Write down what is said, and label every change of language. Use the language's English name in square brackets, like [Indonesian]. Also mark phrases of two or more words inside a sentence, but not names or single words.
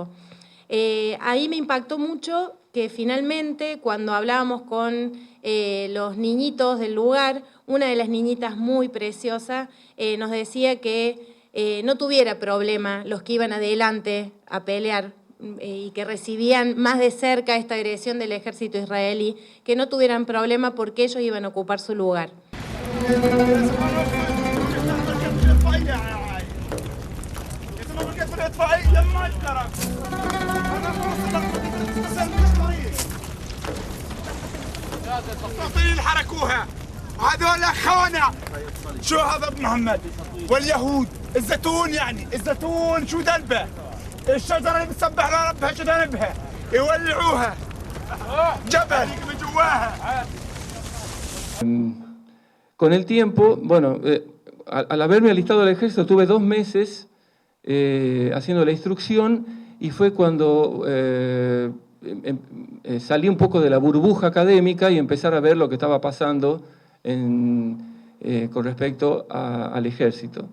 [Spanish] Ahí me impactó mucho que finalmente, cuando hablábamos con los niñitos del lugar, una de las niñitas muy preciosa nos decía que no tuviera problema los que iban adelante a pelear y que recibían más de cerca esta agresión del ejército israelí, que no tuvieran problema porque ellos iban a ocupar su lugar. [Arabic] وهذول خونة شو هذا ابن محمد واليهود الزيتون يعني الزيتون شو ذنبه الشجرة اللي بتسبح لربها شو ذنبها يولعوها جبل من جواها. [Spanish] Con el tiempo, bueno, al haberme alistado al ejército tuve 2 meses haciendo la instrucción, y fue cuando salí un poco de la burbuja académica y empezar a ver lo que estaba pasando con respecto al ejército.